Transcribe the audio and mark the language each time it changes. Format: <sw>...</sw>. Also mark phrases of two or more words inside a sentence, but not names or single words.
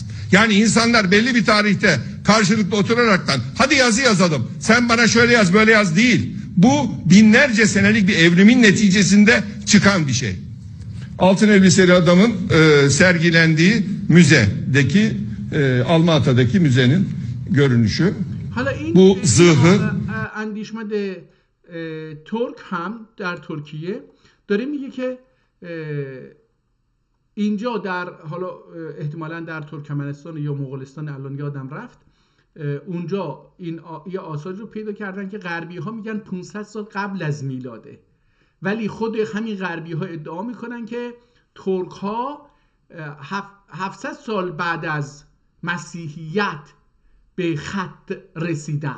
<tr>Yani insanlar belli bir tarihte karşılıklı oturaraktan hadi yazı yazalım, sen bana şöyle yaz böyle yaz değil. Bu binlerce senelik bir evrimin neticesinde çıkan bir şey. Altın elbiseli adamın sergilendiği müzedeki Almata'daki müzenin görünüşü. Bu zırhı</tr> <fa>اندیشمند ترک هم در ترکیه داره میگه که اینجا در حالا احتمالاً در ترکمنستان یا مغولستان، الان یادم رفت، اونجا این یه آثار رو پیدا کردن که غربی ها میگن 500 سال قبل از میلاده، ولی خود همین غربی ها ادعا میکنن که ترک ها 700 سال بعد از مسیحیت به خط رسیدن.</fa>